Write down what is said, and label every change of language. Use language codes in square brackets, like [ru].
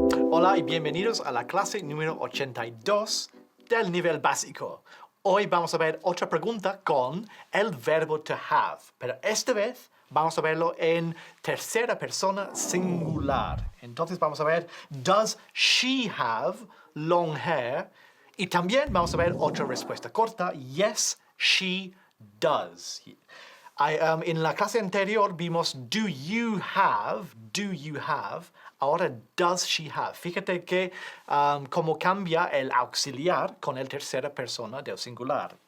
[es] Hola y bienvenidos a la clase número 82 del nivel básico. Hoy vamos a ver otra pregunta con el verbo to have, pero esta vez vamos a verlo en tercera persona singular. Entonces vamos a ver, [en] does she have long hair? [es] Y también vamos a ver otra respuesta corta, [en] yes, she does. [es] En la clase anterior vimos [en] do you have, [es] ahora [en] does she have. [es] Fíjate que cómo cambia el auxiliar con el tercera persona del singular.